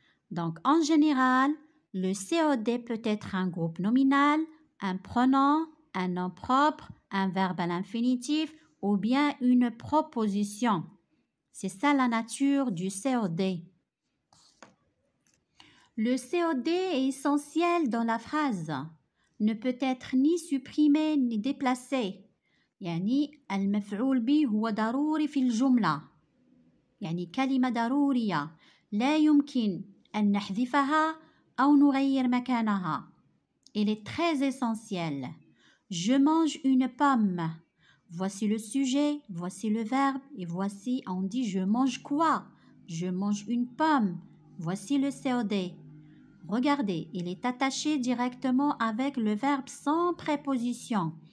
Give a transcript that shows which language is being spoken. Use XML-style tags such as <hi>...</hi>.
<fr>Donc en général, le COD peut être un groupe nominal, un pronom, un nom propre, un verbe à l'infinitif ou bien une proposition. C'est ça la nature du COD. Le COD est essentiel dans la phrase. Ne peut être ni supprimé ni déplacé.</fr> <ar>يعني المفعول به هو ضروري في الجملة. يعني كلمة ضرورية لا يمكن أن نحذفها أو نغير مكانها.</ar> <fr>Il est très essentiel. Je mange une pomme. Voici le sujet, voici le verbe et voici, on dit je mange quoi? Je mange une pomme. Voici le COD. Regardez, il est attaché directement avec le verbe sans préposition.</fr>